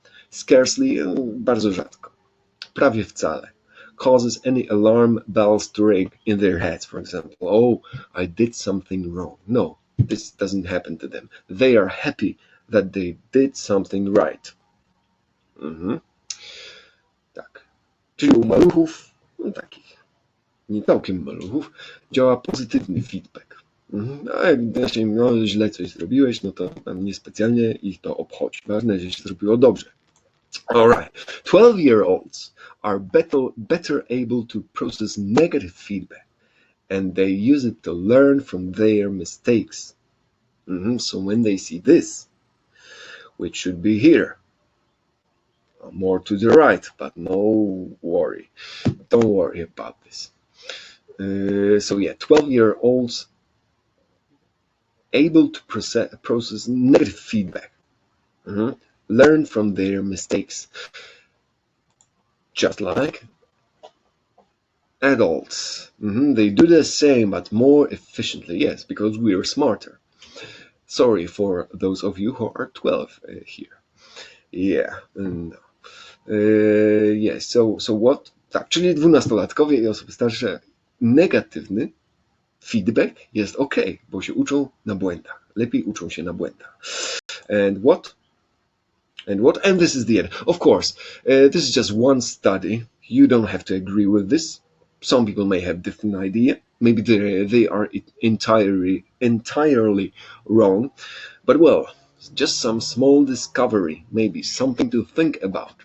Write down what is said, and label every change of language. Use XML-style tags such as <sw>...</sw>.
<en>Scarcely,</en> <pl>bardzo rzadko. Prawie wcale.</pl> <en>Causes any alarm bells to ring in their heads, for example. Oh, I did something wrong. No, this doesn't happen to them. They are happy that they did something right.</en> <pl>Tak. Czyli u maluchów, takich nie całkiem maluchów, działa pozytywny feedback. A jak właśnie źle coś zrobiłeś, no to tam niespecjalnie ich to obchodzi. Ważne, że się zrobiło dobrze.</pl> <en>Alright, 12-year-olds are better able to process negative feedback and they use it to learn from their mistakes. So when they see this, which should be here, more to the right, but no worry, don't worry about this. So yeah, 12-year-olds able to process negative feedback, learn from their mistakes, just like adults. They do the same, but more efficiently. Yes, because we are smarter. Sorry for those of you who are 12 here. Yeah. No. Yes. So what?</en> <pl>Tak, czyli 12-latkowie i osoby starsze, negatywny feedback jest ok, bo się uczą na błędach. Lepiej uczą się na błędach.</pl> <en>And what? And this is the end. Of course, this is just one study. You don't have to agree with this. Some people may have different idea. Maybe they are entirely wrong. But well, just some small discovery, maybe something to think about.</en>